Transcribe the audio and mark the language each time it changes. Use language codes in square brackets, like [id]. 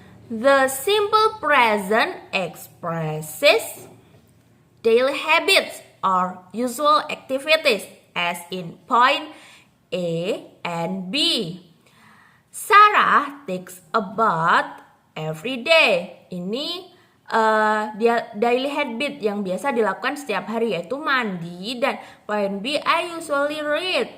[en] The simple present expresses daily habits or usual activities as in point A and B. Sarah takes a bath every day. [id] Ini dia daily habit yang biasa dilakukan setiap hari, yaitu mandi. Dan point B, [en] I usually read.